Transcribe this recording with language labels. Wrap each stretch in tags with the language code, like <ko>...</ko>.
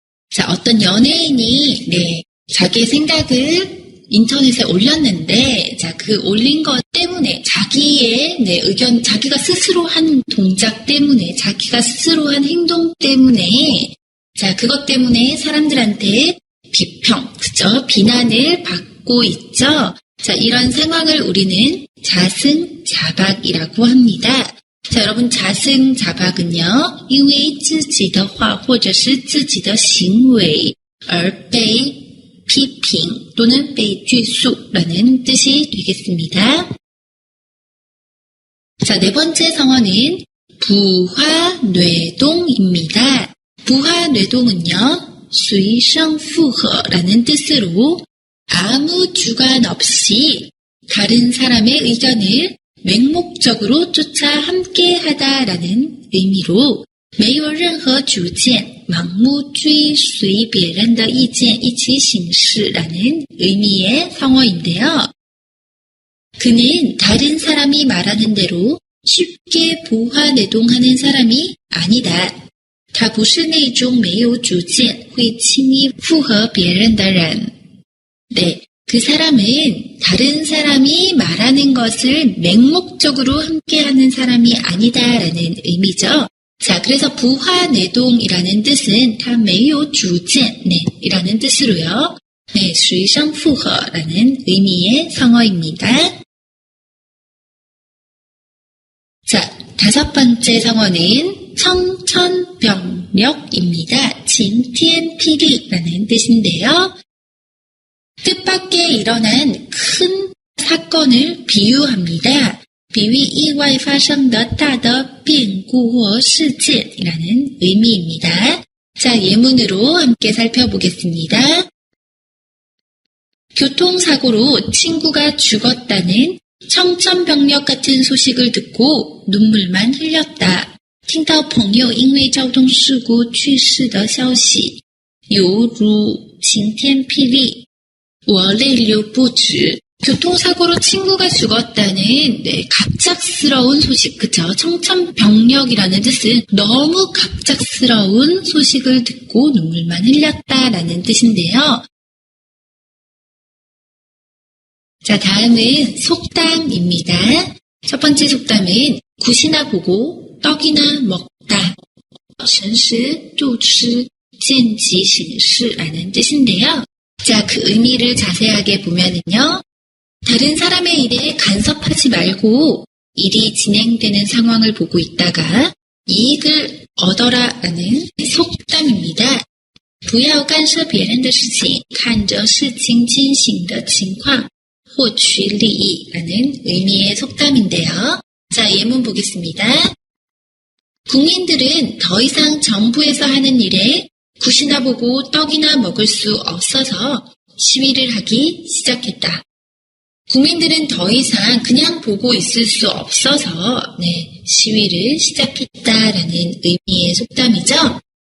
<ko>자, 어떤 연예인이 네, 자기의 생각을 인터넷에 올렸는데, 자, 그 올린 것 때문에 자기의 네, 의견, 자기가 스스로 한 동작 때문에, 자기가 스스로 한 행동 때문에, 자, 그것 때문에 사람들한테 비평, 그죠? 비난을 받고 있죠. 자, 이런 상황을 우리는 자승자박이라고 합니다. 자, 여러분, 자승자박은요,</ko> <zh>因为自己的话或者是自己的行为而被批评</zh> <ko>또는</ko> <zh>被拘束</zh> <ko>라는 뜻이 되겠습니다. 자, 네 번째 성어는 부화뇌동입니다. 부화뇌동은요,</ko> <zh>随声附和</zh> <ko>라는 뜻으로 아무 주관 없이 다른 사람의 의견을 맹목적으로 쫓아 함께하다라는 의미로</ko> <zh>没有任何主见,盲目追随别人的意见一起行事</zh> <ko>라는 의미의 성어인데요. 그는 다른 사람이 말하는 대로 쉽게 부화내동하는 사람이 아니다.</ko> <zh>他不是那种没有主见会轻易附和别人的人.</zh> <ko>네, 그 사람은 다른 사람이 말하는 것을 맹목적으로 함께하는 사람이 아니다라는 의미죠. 자, 그래서 부화내동이라는 뜻은</ko> <zh>他没有主见,</zh> <ko>네, 이라는 뜻으로요. 네,</ko> <zh>随声附和</zh> <ko>라는 의미의 성어입니다. 자, 다섯 번째 성어는 청천벽력입니다. 진티엔피리라는 뜻인데요. 뜻밖의 일어난 큰 사건을 비유합니다.</ko> <zh>比喻意外发生的大的变故或事件</zh> <ko>이라는 의미입니다. 자, 예문으로 함께 살펴보겠습니다. 교통사고로 친구가 죽었다는 청천벽력 같은 소식을 듣고 눈물만 흘렸다.</ko> <zh>听到朋友因为交通事故去世的消息，犹如晴天霹雳，我泪流不止。</zh> <ko>교통사고로 친구가 죽었다는 네, 갑작스러운 소식, 그쵸? 청천벽력이라는 뜻은 너무 갑작스러운 소식을 듣고 눈물만 흘렸다라는 뜻인데요. 자, 다음은 속담입니다. 첫 번째 속담은 굿이나 보고 떡이나 먹다.</ko> <zh>神识度吃见机行事</zh> <ko>라는 뜻인데요. 자, 그 의미를 자세하게 보면은요. 다른 사람의 일에 간섭하지 말고 일이 진행되는 상황을 보고 있다가 이익을 얻어라라는 속담입니다.</ko> <zh>不要干涉别人的事情，看着事情进行的情况获取利益</zh> <ko>라는 의미의 속담인데요. 자, 예문 보겠습니다. 국민들은 더 이상 정부에서 하는 일에 굿이나 보고 떡이나 먹을 수 없어서 시위를 하기 시작했다. 국민들은 더 이상 그냥 보고 있을 수 없어서 네, 시위를 시작했다라는 의미의 속담이죠.</ko>